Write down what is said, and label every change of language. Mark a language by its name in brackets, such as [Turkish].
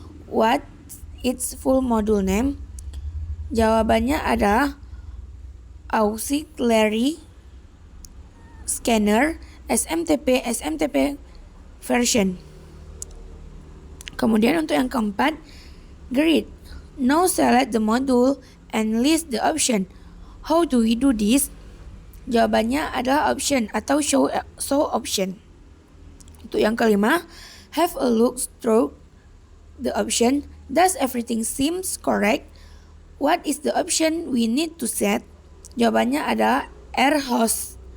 [English] What its full module name? [Indonesian] Jawabannya adalah Auxiliary Scanner SMTP version. Kemudian untuk yang keempat, [English] great. Now select the module and list the option. How do we do this? [Indonesian] Jawabannya adalah [English] option atau show option. [Indonesian] Untuk yang kelima, [English] have a look through the option. Does everything seems correct? What is the option we need to set? [Indonesian] Jawabannya adalah rhost.